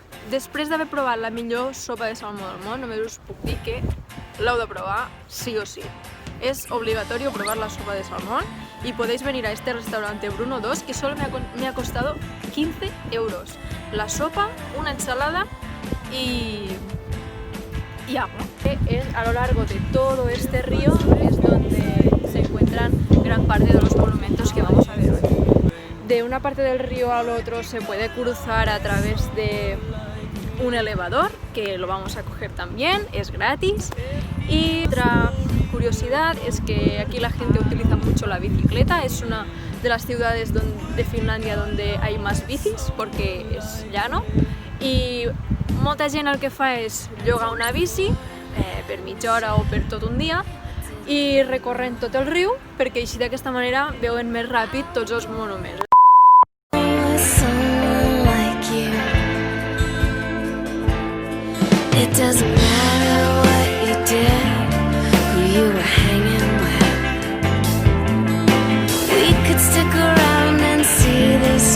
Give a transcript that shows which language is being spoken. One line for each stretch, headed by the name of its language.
Catalan: Després d'haver provat la millor sopa de salmó del món, només us puc dir que l'heu de provar sí o sí.
Spanish: Es obligatorio probar la sopa de salmón y podéis venir a este restaurante Bruno 2 que solo me ha costado 15 euros. La sopa, una ensalada y agua. A lo largo de todo este río es donde se encuentran gran parte de los monumentos que vamos a ver hoy. De una parte del río al otro se puede cruzar a través de un elevador, que lo vamos a coger también, es gratis. Y otra curiosidad es que aquí la gente utiliza mucho la bicicleta, es una de las ciudades de Finlàndia donde hay más bicis porque es llano
Catalan: i molta gent el que fa és llogar una bici per mitja hora o per tot un dia i recorren tot el riu perquè així d'aquesta manera veuen més ràpid tots els monuments.
English: It doesn't matter what you did, who you were hanging with. We could stick around and see the